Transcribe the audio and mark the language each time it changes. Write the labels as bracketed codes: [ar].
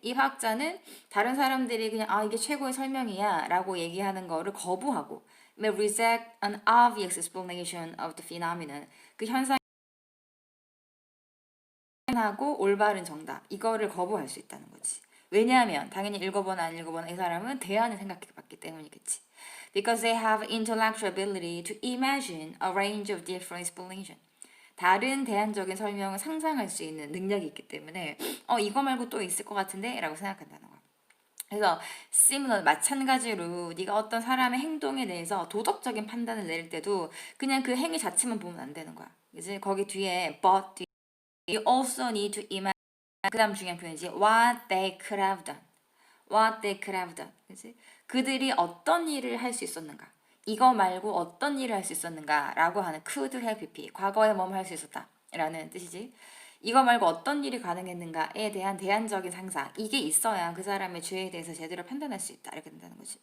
[ko] 이 화학자는 다른 사람들이 그냥 이게 최고의 설명이야 라고 얘기하는 거를 거부하고 [en] may reject an obvious explanation of the phenomenon [ko] 그 현상하고 올바른 정답 이거를 거부할 수 있다는 거지. 왜냐하면 당연히 읽어보나 안 읽어보나 이 사람은 대안을 생각해 봤기 때문이겠지. [en] Because they have intellectual ability to imagine a range of different explanation. [ko] 다른 대안적인 설명을 상상할 수 있는 능력이 있기 때문에 이거 말고 또 있을 것 같은데 라고 생각한다는 거야. 그래서 similar 마찬가지로 네가 어떤 사람의 행동에 대해서 도덕적인 판단을 내릴 때도 그냥 그 행위 자체만 보면 안 되는 거야. 이제 거기 뒤에 [en] but you also need to imagine [ko] 그 다음 중요한 표현이지 [en] what they could have done. what they could have done. [ko] 그치? 그들이 어떤 일을 할 수 있었는가. 이거 말고 어떤 일을 할 수 있었는가 라고 하는 could have pp. 과거에 뭐뭐 할 수 있었다 라는 뜻이지. 이거 말고 어떤 일이 가능했는가에 대한 대안적인 상상. 이게 있어야 그 사람의 죄에 대해서 제대로 판단할 수 있다. 이렇게 된다는 거지.